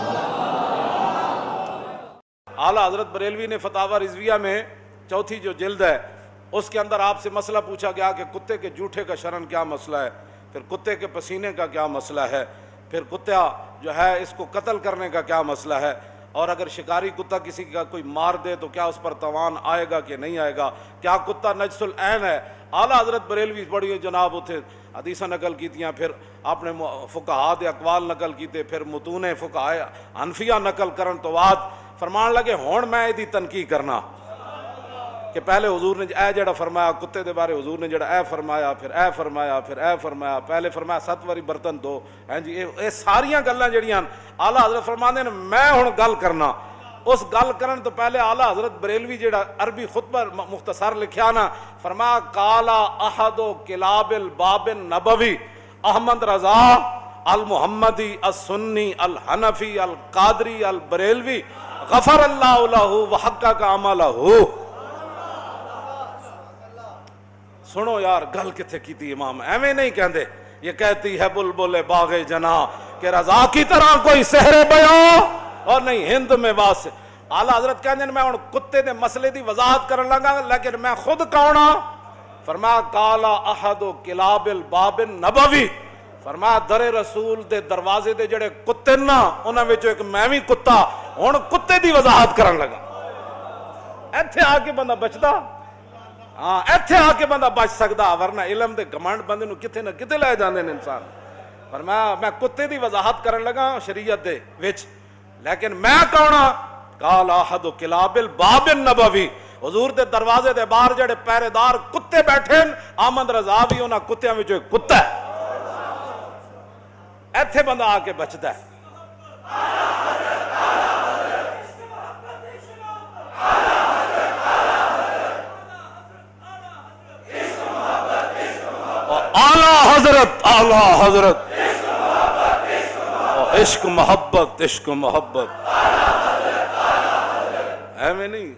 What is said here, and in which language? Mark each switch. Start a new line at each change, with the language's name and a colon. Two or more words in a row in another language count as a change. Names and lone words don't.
Urdu: اعلیٰ حضرت بریلوی نے فتاوی رضویہ میں چوتھی جو جلد ہے اس کے اندر آپ سے مسئلہ پوچھا گیا کہ کتے کے جوٹے کا شرعاً کیا مسئلہ ہے، پھر کتے کے پسینے کا کیا مسئلہ ہے، پھر کتا جو ہے اس کو قتل کرنے کا کیا مسئلہ ہے، اور اگر شکاری کتا کسی کا کوئی مار دے تو کیا اس پر تاوان آئے گا کہ نہیں آئے گا، کیا کتا نجس العین ہے۔
Punjabi: اعلیٰ حضرت بریلوی بڑی جناب اتھے حدیثاں نقل کیتیاں، پھر آپ نے فقہاء دے اقوال نقل کیتے، پھر متون فقہاء حنفیہ نقل کرن تو بعد فرمان لگے ہون میں ایدی تنقید کرنا کہ پہلے حضور نے اے جڑا فرمایا کتے دے بارے، حضور نے جڑا اے فرمایا، پھر اے فرمایا، پھر اے فرمایا، پہلے فرمایا 7 واری برتن دو، ہیں جی اے ساریاں گلاں جڑیاں اعلیٰ حضرت فرماندے نے میں ہن گل کرنا، اس گل کرن تو پہلے اعلیٰ حضرت بریلوی جڑا عربی خطبہ مختصر لکھیا نا، فرمایا
Arabic: قالا احد کلاب الباب النبوی احمد رضا المحمدی السنی الحنفی القادری البریلوی غفر اللہ لہ وحقق عملہ۔
Punjabi: سنو یار گل کتھے کیتی امام، ایویں نہیں کہندے،
Urdu: یہ کہتی ہے بلبل باغ جنا کہ رضا کی طرح کوئی سحر بیاں اور نہیں ہند میں واس۔
Punjabi: اعلیٰ حضرت کہندے میں ہن کتے دے مسئلے دی وضاحت کرن لگا لیکن میں خود کون ہاں؟
Arabic: فرمایا قالا احد کلاب الباب النبوی،
Punjabi: فرمایا در رسول دے دروازے دے جڑے کتے نا انہاں وچوں ایک میں وی کتا، ہن کتے دی وضاحت کرن لگا۔ ایتھے آ کے بندہ بچدا، ہاں ایتھے آ کے بندہ بچ سکدا، ورنہ علم دے گھمنڈ بندے نو کتے نہ کتے لے جاندے نے انسان۔ فرمایا میں کتے دی وضاحت کرن لگا شریعت دے وچ، لیکن میں کون ہاں؟
Arabic: قال احد کلاب الباب النبوی،
Punjabi: حضور دے دروازے دے باہر جڑے پہرے دار کتے بیٹھے احمد رضا بھی انہاں کتیاں وچوں ایک کتا ہے۔ ایتھے بندہ آ کے بچدا ہے۔ اعلیٰ حضرت عشق محبت عشق محبت ایویں نہیں۔